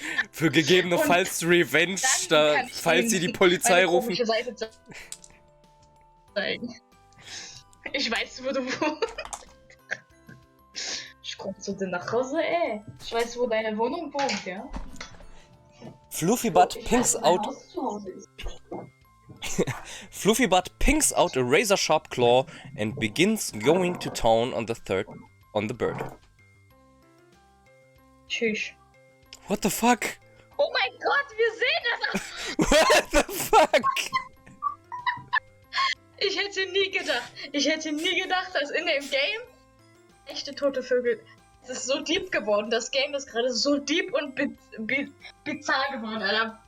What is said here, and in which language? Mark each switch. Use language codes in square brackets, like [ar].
[de] Für gegebenenfalls Revenge, falls sie die Polizei rufen. Seite zeigen. Ich weiß, wo du wohnst. Ich komm zu dir nach Hause, ey. Ich weiß, wo deine Wohnung wohnt, ja? [en] Fluffy Butt pinks out. Fluffy Butt pinks out a razor sharp claw and begins going to town on the bird. [de] Tschüss. [en] What the fuck? [de] Oh mein Gott, wir sehen das! [en] What the fuck? [de] Ich hätte nie gedacht, dass in dem Game echte tote Vögel. Es ist so deep geworden. Das Game ist gerade so deep und bizarr geworden, Alter.